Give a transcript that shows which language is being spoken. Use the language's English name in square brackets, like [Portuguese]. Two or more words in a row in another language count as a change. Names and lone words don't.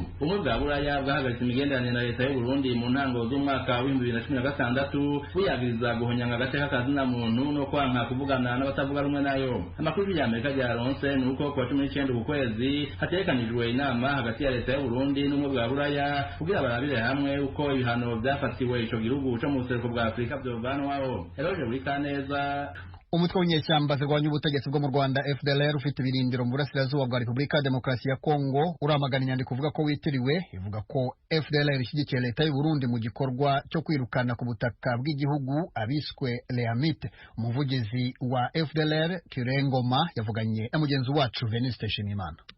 [Rundi] Umwe bwa Buraya bwahagaritse imigenderanire na leta y'u Burundi mu ntango z'umwaka wa 2016 buyagiriza guhonyanga agateka na muntu no kwanka kuvugana n'abatavuga rumwe nayo. Amakuru y'Amerika yaronse nuko kwa 19 ukwezi hatekanijwe inama hagati ya leta y'u Burundi n'umwe bwa Buraya kugira barabire hamwe uko ibihano byafatiwe ico gihugu cyo mu buseruko bwa Afrika byovanwaho. Eroje Burikaneza. [Kinyarwanda] Umutwe w'inyeshyamba zirwanya ubutegetsi bwo mu Rwanda FDLR ufite ibirindiro mu burasirazuba bwa Repubulika ya Demokarasi ya Kongo uramagana inyandiko uvuga ko witiriwe ivuga ko FDLR ishyigikiye leta y'u Burundi mu gikorwa cyo kwirukana ku butaka bw'igihugu abiswe Leamite. Umuvugizi wa FDLR Kirengoma yavuganye na mugenzi wacu Veniste Nshimiyimana.